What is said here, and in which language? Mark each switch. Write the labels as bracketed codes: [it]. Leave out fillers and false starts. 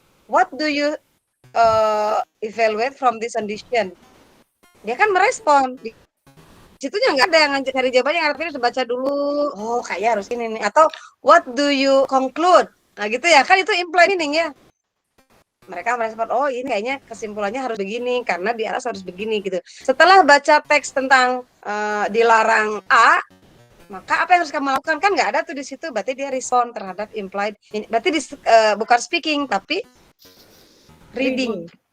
[en] What do you evaluate from this condition? [id] Dia kan merespon. Di situnya nggak ada yang cari jawabannya, yang artinya harus baca dulu. Oh, kayak harus ini nih. Atau [en] what do you conclude? [id] Nah, gitu ya. Kan itu implied meaning ya. Mereka merespon, oh ini kayaknya kesimpulannya harus begini karena di atas harus begini gitu. Setelah baca teks tentang dilarang A, maka apa yang harus kamu lakukan? Kan nggak ada tuh di situ. Berarti dia respond terhadap implied. Berarti bukan speaking tapi reading.